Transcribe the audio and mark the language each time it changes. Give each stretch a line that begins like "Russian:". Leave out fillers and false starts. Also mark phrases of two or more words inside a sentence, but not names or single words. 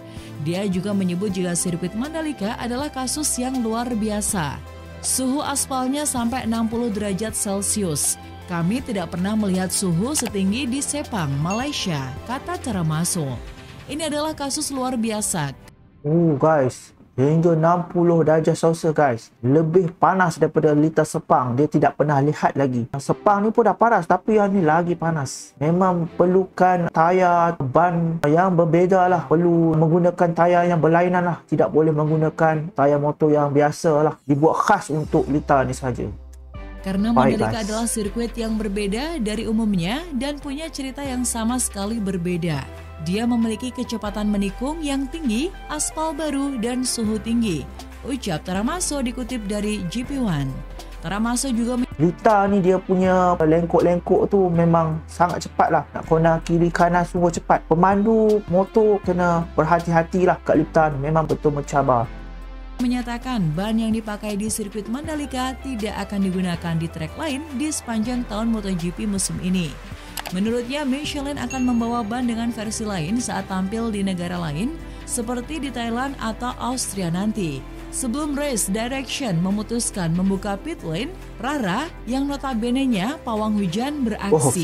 Indonesian: Dia juga menyebut jika sirkuit Mandalika adalah kasus yang luar biasa. Suhu aspalnya sampai 60 derajat Celcius. Kami tidak pernah melihat suhu setinggi di Sepang, Malaysia, kata Tramaso. Ini adalah kasus luar biasa.
Malay: Guys, hingga 60 darjah Celsius guys. Lebih panas daripada Lita Sepang. Dia tidak pernah lihat lagi. Sepang ni pun dah panas, tapi yang ni lagi panas. Memang perlukan tayar ban yang berbeza lah. Perlu menggunakan tayar yang berlainan lah. Tidak boleh menggunakan tayar motor yang biasa lah. Dibuat khas untuk Lita ni saja.
Indonesian: Karena Mandalika adalah sirkuit yang berbeda dari umumnya dan punya cerita yang sama sekali berbeda. Dia memiliki kecepatan menikung yang tinggi, aspal baru, dan suhu tinggi. Ucap Tramaso dikutip dari GP1. Tramaso juga
Malay: Lita ni dia punya lengkok-lengkok tu memang sangat cepat lah. Nak kona kiri kanan semua cepat. Pemandu motor kena berhati-hati lah kat Lita ni. Memang betul mencabar.
Indonesian: Menyatakan ban yang dipakai di sirkuit Mandalika tidak akan digunakan di trek lain di sepanjang tahun MotoGP musim ini. Menurutnya, Michelin akan membawa ban dengan versi lain saat tampil di negara lain, seperti di Thailand atau Austria nanti. Sebelum Race Direction memutuskan membuka pit lane, Rara yang notabene-nya pawang hujan beraksi.